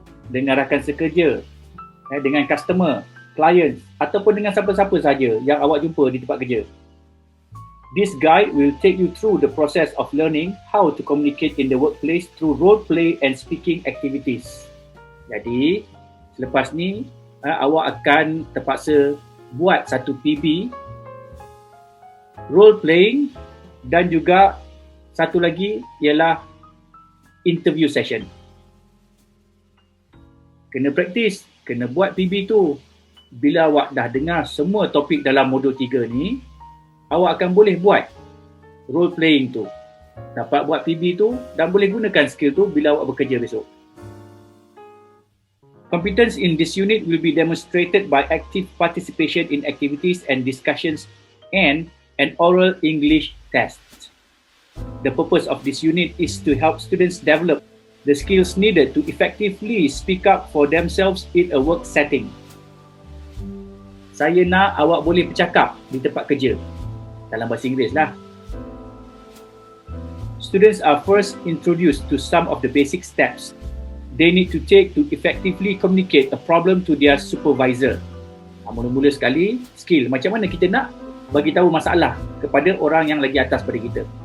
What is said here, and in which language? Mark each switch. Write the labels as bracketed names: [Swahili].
[Malay] Dengan rakan sekerja, dengan customer, client ataupun dengan siapa-siapa saja yang awak jumpa di tempat kerja. [English] This guide will take you through the process of learning how to communicate in the workplace through role play and speaking activities. [Malay] Jadi, selepas ni awak akan terpaksa buat satu PB, role playing dan juga satu lagi ialah interview session. Kena praktis, kena buat PB tu. Bila awak dah dengar semua topik dalam modul 3 ni, awak akan boleh buat role playing tu, dapat buat PB tu dan boleh gunakan skill tu bila awak bekerja besok. [English] Competence in this unit will be demonstrated by active participation in activities and discussions and an oral English test. The purpose of this unit is to help students develop the skills needed to effectively speak up for themselves in a work setting. [Malay] Saya nak awak boleh bercakap di tempat kerja. Dalam bahasa Inggeris lah. [English] Students are first introduced to some of the basic steps they need to take to effectively communicate a problem to their supervisor. [Malay] Mula-mula sekali, skill. Macam mana kita nak bagi tahu masalah kepada orang yang lagi atas pada kita.